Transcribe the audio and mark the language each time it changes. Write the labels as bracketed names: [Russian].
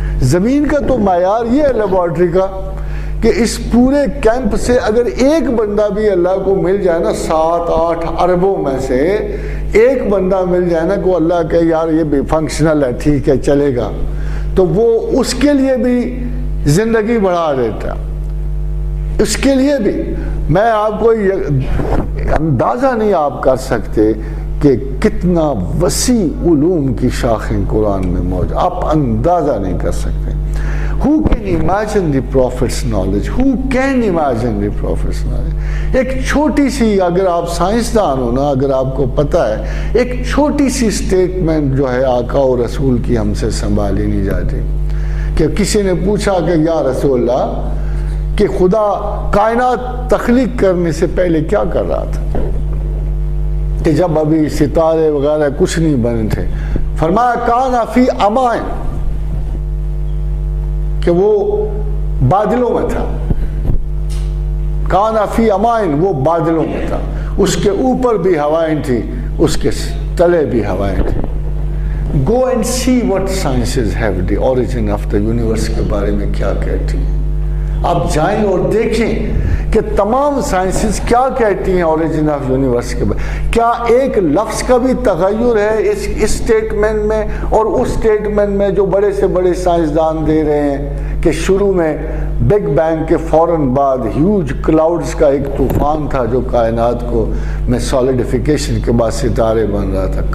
[Urdu] زمین کا تو معیار یہ ہے لیبارٹری کا کہ اس پورے کیمپ سے اگر ایک بندہ بھی اللہ کو مل جائے نا 7-8 اربوں میں سے ایک بندہ مل جائے نا کہ اللہ کہ یار یہ بھی فنکشنل ہے, ٹھیک ہے چلے گا, تو وہ اس کے لیے بھی زندگی بڑھا دیتا. اس کے لیے بھی میں آپ کو اندازہ نہیں آپ کر سکتے کہ کتنا وسیع علوم کی شاخیں قرآن میں موجود, آپ اندازہ نہیں کر سکتے. [English] Who can imagine the Prophet's knowledge? Who can imagine the Prophet's knowledge? [Urdu] ایک چھوٹی سی, اگر آپ سائنسدان ہو نا, اگر آپ کو پتہ ہے ایک چھوٹی سی سٹیٹمنٹ جو ہے آقا و رسول کی ہم سے سنبھالی نہیں جاتی. کہ کسی نے پوچھا کہ یا رسول اللہ کہ خدا کائنات تخلیق کرنے سے پہلے کیا کر رہا تھا, کہ جب ابھی ستارے وغیرہ کچھ نہیں بنے تھے. فرمایا [Arabic] کان فی امائن [Urdu] کہ وہ بادلوں میں تھا. [Arabic] کان فی امائن [Urdu] وہ بادلوں میں تھا, اس کے اوپر بھی ہوائیں تھی, اس کے تلے بھی ہوائیں تھی. [English] Go and see what sciences have the origin of the universe [Urdu] کے بارے میں کیا کہتی ہیں. آپ جائیں اور دیکھیں کہ تمام سائنسز کیا کہتی ہیں اوریجن آف یونیورس کے بارے. کیا ایک لفظ کا بھی تغیر ہے اس اسٹیٹمنٹ میں اور اس اسٹیٹمنٹ میں جو بڑے سے بڑے سائنسدان دے رہے ہیں کہ شروع میں بگ بینگ کے فوراً بعد ہیوج کلاؤڈز کا ایک طوفان تھا جو کائنات کو میں سالیڈیفیکیشن کے بعد ستارے بن رہا تھا.